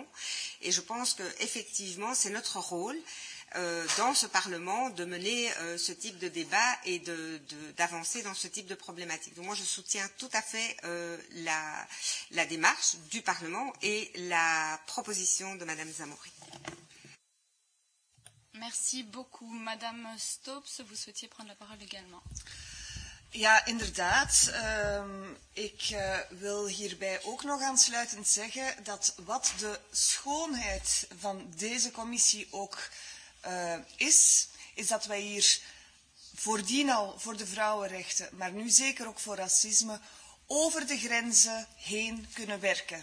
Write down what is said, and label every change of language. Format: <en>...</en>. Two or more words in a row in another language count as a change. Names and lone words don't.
<fr>Et je pense qu'effectivement, c'est notre rôle dans ce Parlement de mener ce type de débat et d'avancer dans ce type de problématique. Donc moi, je soutiens tout à fait la démarche du Parlement et la proposition de Madame Zamouri. Merci beaucoup. Madame Stoops, vous souhaitiez prendre la parole également.</fr> <nl>Ja, inderdaad. Ik wil hierbij ook nog aansluitend zeggen dat wat de schoonheid van deze commissie ook is dat wij hier voordien al voor de vrouwenrechten, maar nu zeker ook voor racisme, over de grenzen heen kunnen werken.</nl>